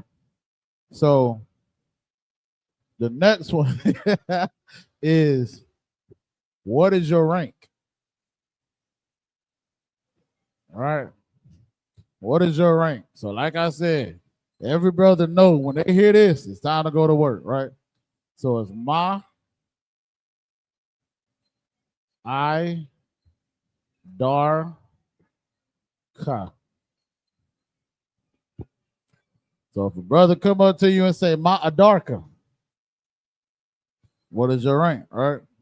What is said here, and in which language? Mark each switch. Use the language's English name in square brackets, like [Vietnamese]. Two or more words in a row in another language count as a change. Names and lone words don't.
[English] So the next one is, what is your rank? All right. What is your rank? So like I said, every brother know when they hear this, it's time to go to work, right? So it's ma, I, dar, ka. So if a brother come up to you and say, [Arabic] ma adarka, [English] what is your rank, right?